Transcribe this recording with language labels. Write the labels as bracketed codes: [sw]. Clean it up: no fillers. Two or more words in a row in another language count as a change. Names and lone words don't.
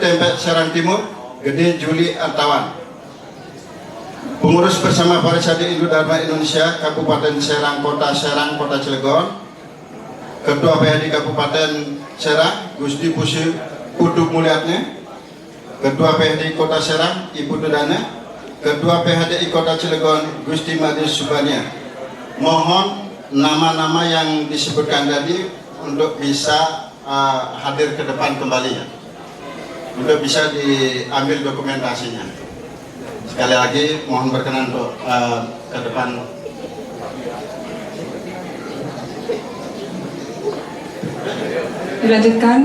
[id] Tempek Serang Timur Gede Juli Artawan. Pengurus bersama Parisade Hindu Dharma Indonesia Kabupaten Serang Kota Cilegon. Ketua PHD Kabupaten Serang Gusti Putu Mulyatne. Ketua PHD Kota Serang Ibu Dudana. Ketua PHDI Kota Cilegon Gusti Madi Subania. Mohon nama-nama yang disebutkan tadi untuk bisa hadir ke depan kembali ya, untuk bisa diambil dokumentasinya. Sekali lagi mohon berkenan untuk ke depan. Dilanjutkan.